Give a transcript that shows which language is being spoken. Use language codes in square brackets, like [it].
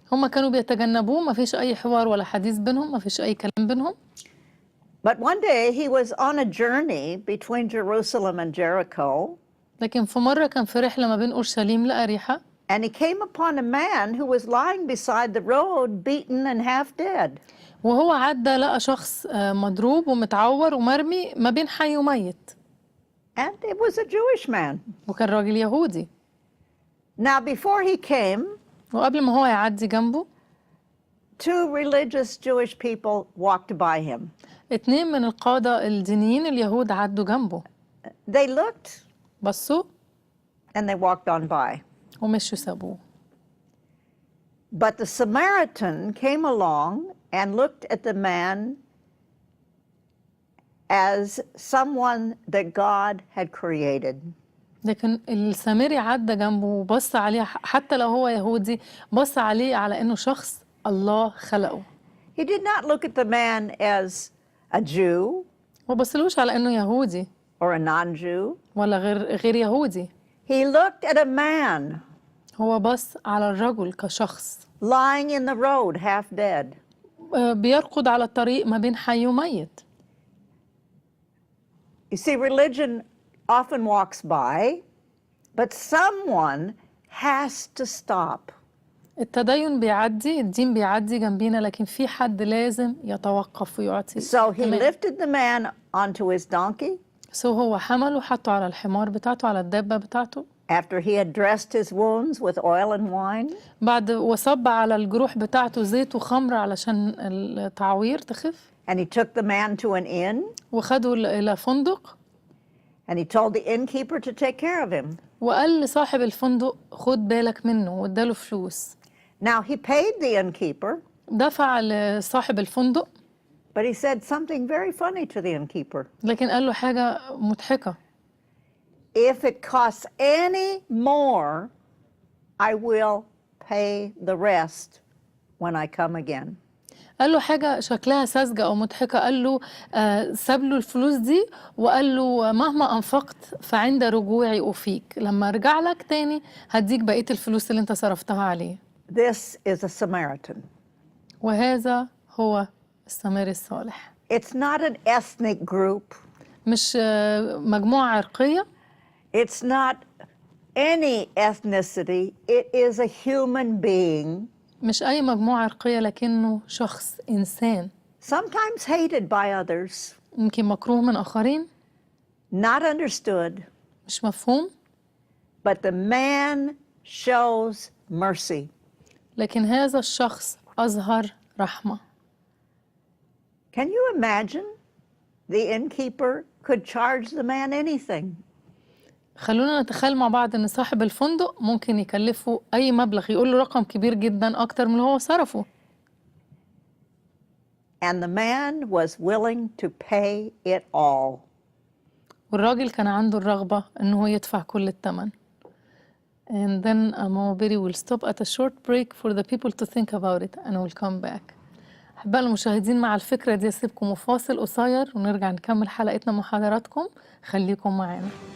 [ar] هم كانوا بيتجنبوه، ما فيش أي حوار ولا حديث بينهم، ما فيش أي كلام بينهم. [en] But one day he was on a journey between Jerusalem and Jericho. [ar] لكن في مرة كان في رحلة ما بين أورشليم لأريحة. [en] And he came upon a man who was lying beside the road, beaten and half dead. [ar] وهو عدى لقى شخص مضروب ومتعور ومرمي ما بين حي وميت. [en] And it was a Jewish man. [ar] وكان راجل يهودي. [en] Now before he came, [ar] وقبل ما هو يعدي جنبه [en] 2 religious Jewish people walked by him. [ar] 2 من القادة الدينيين اليهود عدوا جنبه. [en] They looked [ar] بصوا [en] and they walked on by. [ar] ومشوا سابوه. [en] But the Samaritan came along and looked at the man as someone that God had created. [ar] لكن السامري عدى جنبه وبص عليه، حتى لو هو يهودي بص عليه على إنه شخص الله خلقه. [en] He did not look at the man as a Jew [ar] ما بصلوش على إنه يهودي [en] or a non-Jew. [ar] ولا غير يهودي. [en] He looked at a man [ar] هو بص على الرجل كشخص [en] lying in the road half dead. [ar] بيرقد على الطريق ما بين حي وميت. [en] You see, religion often walks by, but someone has to stop. [ar] التدين بيعدي، الدين بيعدي جنبينا، لكن في حد لازم يتوقف ويعطي. [en] So he lifted the man onto his donkey. [ar] هو حمله وحطه على الحمار بتاعته، على الدابة بتاعته. [en] After he had dressed his wounds with oil and wine. [ar] بعد وصب على الجروح بتاعته زيت وخمر علشان التعوير تخف. [en] And he took the man to an inn. [ar] وخده إلى فندق. [en] And he told the innkeeper to take care of him. [ar] وقال لصاحب الفندق خد بالك منه واداله فلوس. [en] Now he paid the innkeeper. [ar] دفع لصاحب الفندق. [en] But he said something very funny to the innkeeper. [ar] لكن قال له حاجة مضحكة. [en] If it costs any more, I will pay the rest when I come again. [ar] قال له حاجة شكلها ساذجة أو مضحكة، قال له ساب له الفلوس دي وقال له مهما أنفقت فعند رجوعي أوفيك، لما أرجع لك تاني هديك بقية الفلوس اللي أنت صرفتها عليه. [en] This is a Samaritan. [ar] وهذا هو السامري الصالح. [en] It's not an ethnic group. [ar] مش مجموعة عرقية. [en] It's not any ethnicity. It is a human being. [ar] مش أي مجموعة عرقية، لكنه شخص إنسان. [en] Sometimes hated by others. [ar] يمكن مكروه من آخرين. [en] Not understood. [ar] مش مفهوم. [en] But the man shows mercy. [ar] لكن هذا الشخص أظهر رحمة. [en] Can you imagine the innkeeper could charge the man anything? [ar] خلونا نتخيل مع بعض إن صاحب الفندق ممكن يكلفه أي مبلغ، يقول له رقم كبير جدا أكتر من اللي هو صرفه. [en] And the man was willing to pay it all. [ar] والراجل كان عنده الرغبة إنه يدفع كل الثمن. [en] And then Bettie will stop at a short break for the people to think about it and we'll come back. [ar] أحباء المشاهدين، مع الفكرة دي أسيبكم فاصل قصير ونرجع نكمل حلقتنا مع حضراتكم. خليكم معانا.